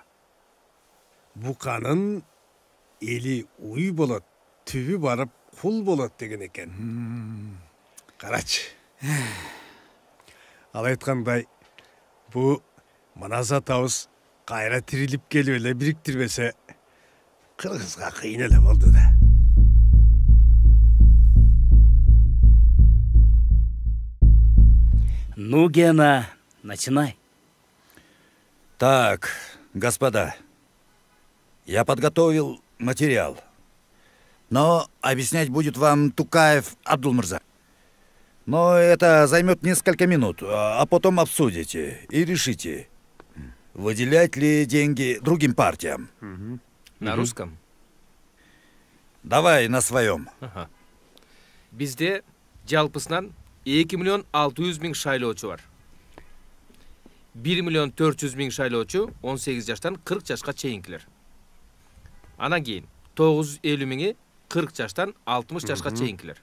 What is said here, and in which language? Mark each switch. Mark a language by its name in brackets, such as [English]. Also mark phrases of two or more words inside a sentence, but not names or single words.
[Kyrgyz] Буканын эли уй болот, түбү барып кул болот деген экен. Карачы. Ал айткандай, бу манас атабыз кайра тирилип келип эле бириктирбесе, кыргызга кыйын эле болду да. [Russian] Ну, Гена, начинай. Так, господа, я подготовил материал, но объяснять будет вам Тукаев Абдулмырза. Но это займет несколько минут, а потом обсудите и решите, выделять ли деньги другим партиям. На русском? Давай на своем. [Kyrgyz] Бизде жалпысынан 2.600.000 шайлоочу бар. 1.400.000 шайлоочу 18 жаштан 40 жашка чейинкилер. Анан кийин 950.000 40 жаштан 60 жашка чейинкилер.